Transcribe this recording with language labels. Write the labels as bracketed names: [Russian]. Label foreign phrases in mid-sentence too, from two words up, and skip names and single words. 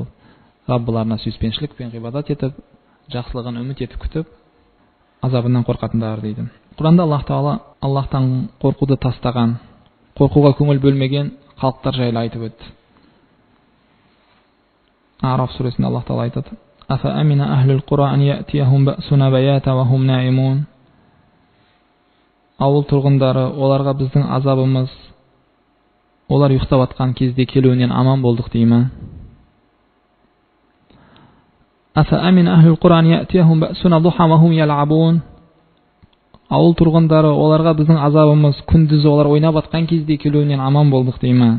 [Kazakh] Раббыларына сүйіспеншілікпен ғибадат етіп, жақсылығын үміт етіп күтіп, азабынан қорқатындар дейді. Құранда Аллаһ Тағала Аллахтан қорқуды тастаған, қорқуға көңіл бөлмеген халықтар жайлы айтып өтті. Араф сүресінде Аллаһ Тағала айтады: [Arabic] أفأمن أهل القرى أن يأتيهم بأسنا بياتا وهم نائمون. [Kazakh] Ауыл тұрғындары, оларға біздің азабымыз олар ұйықтап жатқан кезде келуінен аман болдық деймі? [Arabic] أفأمن أهل القرى أن يأتيهم بأسنا ضحى وهم يلعبون. [Kazakh] Ауыл тұрғындары, оларға біздің азабымыз күндіз олар ойнап жатқан кезде келуінен аман болдық деймі?